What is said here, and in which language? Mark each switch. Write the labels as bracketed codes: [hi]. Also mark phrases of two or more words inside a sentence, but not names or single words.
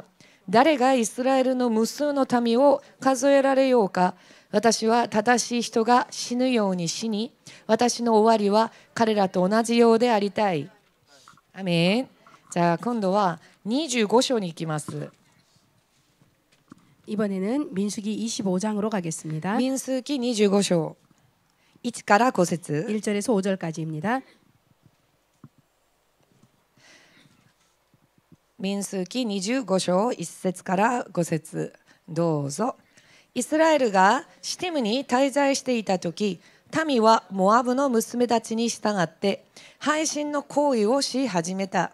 [ja] 誰がイスラエルの無数の民を数えられようか。私は正しい人が死ぬように死に、私の終わりは彼らと同じようでありたい。アメン。じゃあ今度は25章に行きます。 [ko] 이번에는 민수기 25장으로 가겠습니다. [ja] 民数記25章1から5節 [ko] 1절에서 5절까지입니다. [ja] 民数記25章1節から5節どうぞ。イスラエルがシティムに滞在していた時、民はモアブの娘たちに従って背信の行為をし始めた。